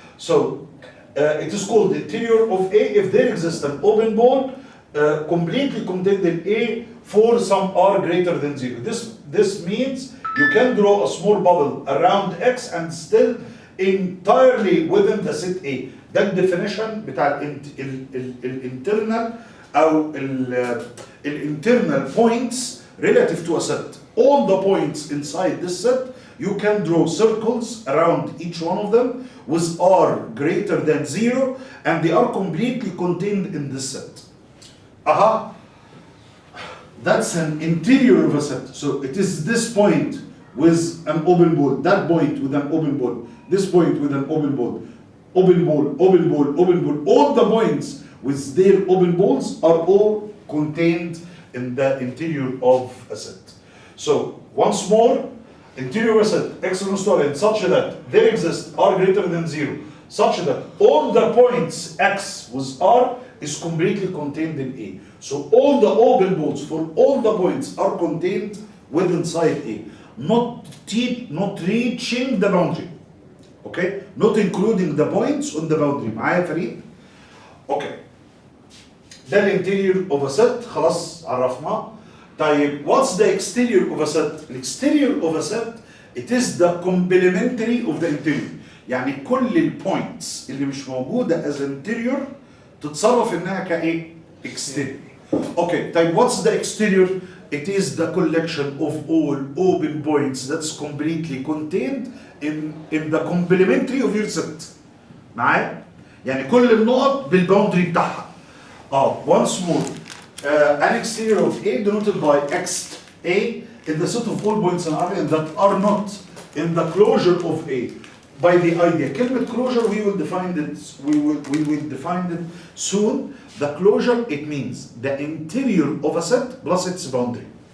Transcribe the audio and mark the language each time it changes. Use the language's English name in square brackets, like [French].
[English] So it is called the interior of A if there exists an open ball completely contained in A for some r greater than 0. This means you can draw a small bubble around X and still entirely within the set A. [Arabic] ده الديفينيشن بتاع الانترنال او الانترنال [English] points relative to a set. All the points inside this set, you can draw circles around each one of them with r greater than 0, and they are completely contained in this set. That's an interior of a set. So it is this point with an open ball, that point with an open ball, this point with an open ball, open ball, open ball, open ball. All the points with their open balls are all contained in the interior of a set. So once more, interior of a set, excellence to n, such that there exists r greater than 0, such that all the points x with r is completely contained in A. So all the open balls for all the points are contained within inside A, not reaching the boundary. Okay, not including the points on the boundary. [Arabic] معايا يا فريق؟ Okay. ده الانتيريور اوف ا set خلاص عرفناه. [English] طيب what's the exterior of a set؟ exterior of a set it is the complementary of the interior. [Arabic] يعني كل البوينتس اللي مش موجوده [English] as interior [Arabic] تتصرف انها كايه؟ exterior. [English] Okay, طيب what's the exterior؟ It is the collection of all open points that's completely contained in the complementary of your set. [Arabic] معايا؟ يعني كل النقط بالباوندري بتاعها. [English] Once more, an exterior of A denoted by X A is the set of all points in R that are not in the closure of A. By the idea, كلمة closure we will define it. We will define it soon. The closure it means the interior of a set plus its boundary.